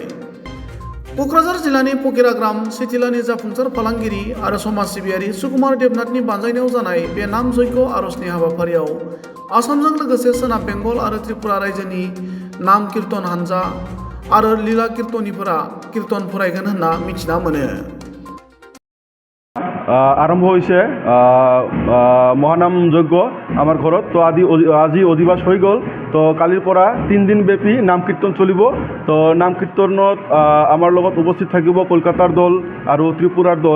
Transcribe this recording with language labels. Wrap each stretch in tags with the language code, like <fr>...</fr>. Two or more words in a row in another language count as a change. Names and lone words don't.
<brx>क'क्राझार जिल्लानि फकिराग्राम सिथिलानि जाफुंसार फालांगिरि आरो समाज सिबियारि सुकुमार देबनाथनि बानजायनायाव जानाय बे नाम जयग' आर'जनि हाबाफारियाव आसामजों लोगोसे सोनाब बेंगल आरो त्रिपुरा रायजोनि नाम कीर्तन हानजा आरो लीला कीर्तनिफोरा कीर्तन फरायगोन होनना मिथिना मोनो।</brx> <as>আৰম্ভ হৈছে মহানাম যজ্ঞ আমাৰ ঘৰত। তো আজি অধিবাস হৈ গ'ল। তো কালিৰ পৰা 3 দিন ব্যাপী নাম কীৰ্তন চলিব। তো নাম কীৰ্তনত আমাৰ লগত উপস্থিত থাকিব কলকাতাৰ দল আৰু ত্ৰিপুৰাৰ দল।</as>